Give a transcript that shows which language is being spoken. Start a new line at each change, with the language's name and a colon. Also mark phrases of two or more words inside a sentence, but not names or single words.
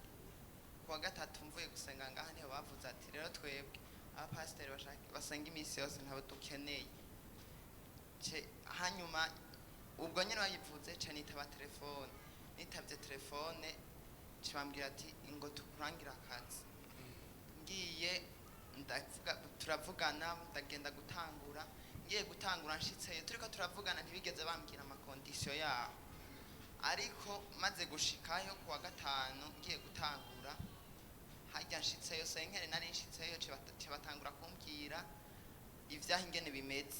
Rundi: Kuwa gatatu mvuye gusenga ngaha niho bavuze ati rero twebwe abapasiteri basenga iminsi yose ntabo dukeneye. Hanyuma ubwo nyine bayivuze nitaba telefone, nitabye telefone bambwira ati ngo tukurangira akazi. Ngiye turavugana ndagenda gutangura, ngiye gutangura nshitseyo turiko turavugana ntibigeze bambwira amakondisiyo yaho, ariko maze gushikayo kuwa gatanu ngiye gutangura hajya nshitseyo senkere nari nshitseyo batangura kumbwira ivyaho ingene bimeze.